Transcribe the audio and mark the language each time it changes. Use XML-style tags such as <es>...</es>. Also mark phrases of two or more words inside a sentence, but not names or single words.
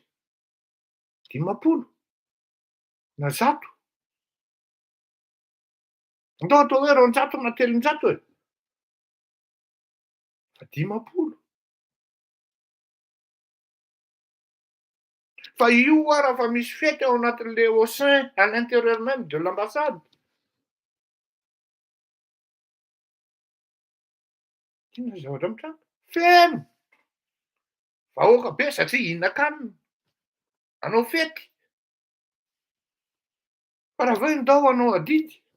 <mg>50 na 100. Andao atao hoe 200 na 300 e. Fa 50. Fa io raha fa misy fety ao anatin'le</mg> <fr>au sein, à l'intérieur même de l'ambassade.</fr> <mg>Inona ny zavatra mitranga? Feno. Vahoaka be satria hihinan-kanina. Hanao fety. Fa raha vao indao hanao adidy.</mg>